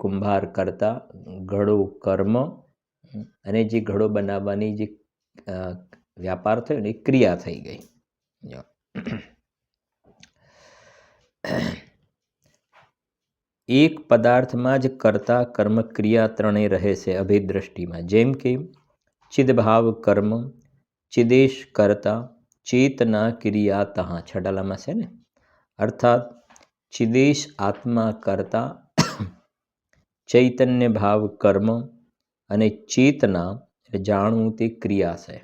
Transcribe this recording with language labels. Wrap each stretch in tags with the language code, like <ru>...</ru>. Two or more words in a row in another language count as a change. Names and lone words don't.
<gu>કુંભાર કર્તા, ઘડો કર્મ અને જે ઘડો બનાવવાની જે વ્યાપાર થયો ને એ ક્રિયા થઈ ગઈ। એક પદાર્થમાં જ કર્તા કર્મ ક્રિયા ત્રણે રહે છે અભેદ દ્રષ્ટિમાં। જેમ કે</gu> <hi>चिदभाव कर्म चिदेश कर्ता चेतना क्रिया तहाँ</hi> <gu>છડાલામા સે ને, અર્થાત ચિદેશ આત્મા કર્તા ચૈતન્ય ભાવ કર્મ અને ચેતના એટલે જાણવું તે ક્રિયા છે.</gu>